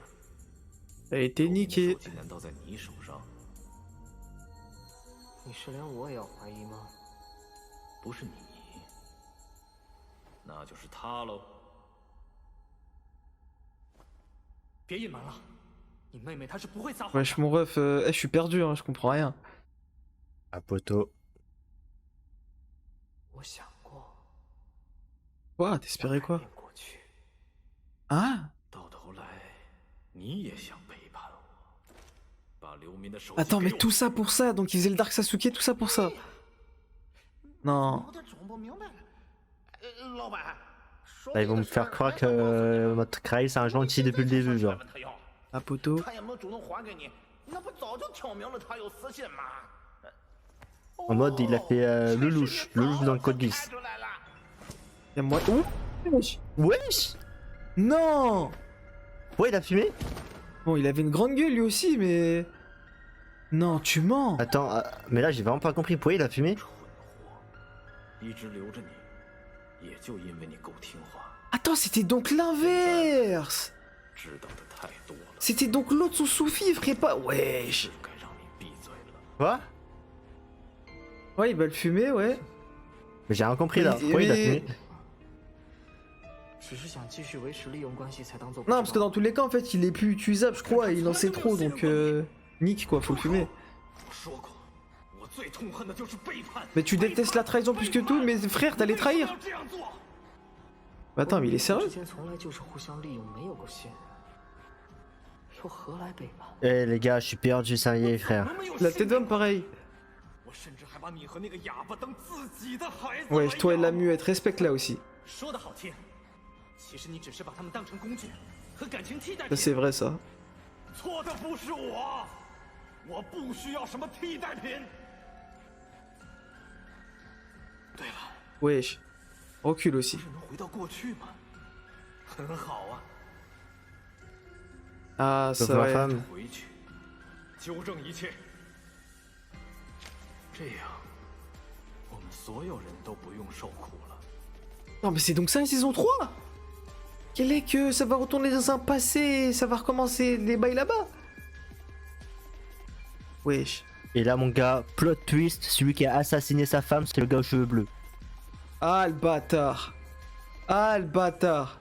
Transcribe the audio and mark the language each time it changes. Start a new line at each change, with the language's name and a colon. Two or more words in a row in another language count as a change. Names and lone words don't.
French: Elle a été niquée.
Chinese: 手机难道在你手上？你是连我也要怀疑吗？不是你，那就是他喽。别隐瞒了，你妹妹她是不会撒谎。
French: Wesh, mon ref, je suis perdu, hein, je comprends rien. Ah, poteau.
Chinese: 我想过。
French: Quoi? T'espérais quoi?
Chinese: 过去， Ah? 到头来，你也想背叛我，把刘民的手机
French: Attends, mais
Chinese: 给我
French: tout ça pour ça, donc il faisait le Dark Sasuke, tout ça pour ça. Non.
Chinese: 我都整不明白了。老板，
French: Là, ils vont me faire croire que notre Kraï c'est un gentil depuis le début, genre. Ah, poteau.
Chinese: 他也没主动还给你，那不早就挑明了他有私信吗？
French: En mode, il a fait le louche dans le code 10.
Chinese: 看出来了。
French: Y'a moi. Oh! Wesh. Wesh! Non! Ouais, il a fumé? Bon, il avait une grande gueule lui aussi, mais. Non, tu mens! Attends, mais là j'ai vraiment pas compris pourquoi il a fumé.
Chinese: 一直留着你，也就因为你够听话，
French: Attends, c'était donc l'inverse!
Chinese: 知道的太多了，
French: C'était donc l'autre son sous-fifre et pas. Wesh!
Chinese: 是该让你闭嘴了。
French: Quoi? Ouais, il va le fumer, ouais. Mais j'ai rien compris là. Pourquoi il a fumé?
Chinese: 只是想继续维持利用关系才当做。
French: Non, parce que dans tous les cas, en fait, il est plus utilisable, je crois, et il en sait trop, donc nique quoi, faut le fumer.
Chinese: 我说过，我最痛恨的就是背叛。
French: Mais tu détestes la trahison plus que tout, mais frère, t'allais trahir!
Chinese: 这样做。
French: Bah attends, mais il est
Chinese: 之
French: sérieux?
Chinese: 间从来就是互相利用，没有过信任，又何来背叛？
French: Eh les gars, je suis perdu, ça y est, frère. La tête d'homme, pareil.
Chinese: 我甚至还把你和那个哑巴当自己的孩子。
French: Ouais, toi et la muette, respecte là aussi.
Chinese: 说的好听，其实你只是把他们当成工具和感情替代
French: Ça
Chinese: 品。
French: c'est vrai ça.
Chinese: 错的不是我，我不需要什么替代品。对了，
French: Wesh. Recule aussi.
Chinese: 不是能回到过去吗？很好啊， Ah,
French: Sauf ça ma ouais. femme.
Chinese: 回去纠正一切，这样我们所有人都不用受苦了。
French: Non, mais c'est donc ça la saison 3! Quel est que ça va retourner dans un passé et ça va recommencer les bails là-bas? Wesh. Et là mon gars,
English: plot twist,
French: celui qui a assassiné sa femme c'est le gars aux cheveux bleus. Ah le bâtard! Ah le bâtard!